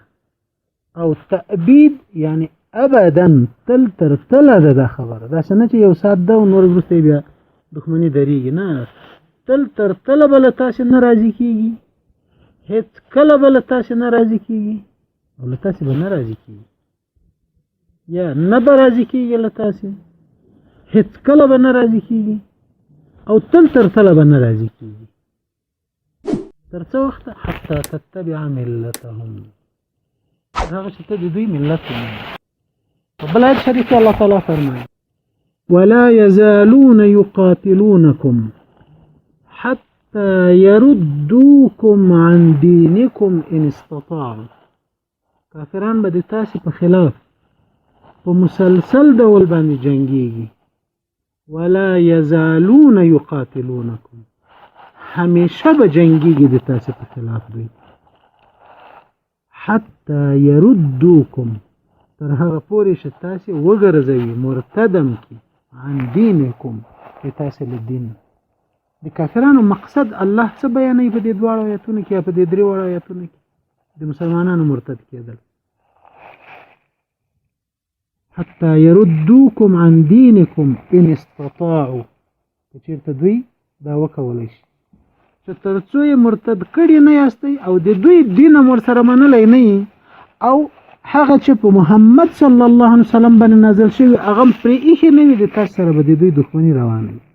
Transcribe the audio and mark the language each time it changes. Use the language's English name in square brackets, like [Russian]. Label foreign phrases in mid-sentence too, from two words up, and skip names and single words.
[Pashto] او تأبید یعنی ابدا تل تر تله ده دا خبره، داسې نه چې یو ساعت ده او نور وروسته بیا دښمني درېږي، نه، تل تر تله به له تاسې نه راضي کېږي، هیڅ کله به له تاسې نه راضي کېږي او له تاسې به نه راضي کېږي، یا نه به راضي کېږي له تاسې، هیڅ کله به نه راضي کېږي او تل تر تله به نه راضي کېږي. تر څه وخته؟ [Arabic] حتی تتبع ملتهم، [Pashto] هغه چې ته د دوی ملت ومنې. په بل آیت شریف کې الله تعالی فرمایي [Arabic] ولا يزالون يقاتلونكم حتى يردوكم عن دينكم ان استطاعوا، [Pashto] کافران به د تاسې په خلاف په مسلسل ډول باندې جنګيږي. [Arabic] ولا يزالون يقاتلونكم، [Pashto] همیشه به جنګيږي د تاسې په خلاف دوی. [Arabic] حتى يردوكم، [Pashto] تر هغه پورې چې تاسې وګرځوي، مرتدم کی [Arabic] عن دینکم، [Pashto] د تاسې له دین. د کافرانو مقصد الله څه بیانوي په دې دواړو آیتونو کې یا په دې درې واړو آیتونو کې؟ د مسلمانانو مرتد کېدل. [Arabic] حتی يردوکم عن دینکم ان استطاعوا، [Pashto] که چېرته دوی دا وکولی شي چې تر څو یې مرتد کړي نه یاستئ او د دوی دین هم ورسره منلی نه یي او هغه چې په محمد [Arabic] صلی الله علیه وسلم [Pashto] باندې نازل شوي هغه هم پرې ایښې نه وي، د تاسو سره به د دوی دښمني روانه وي.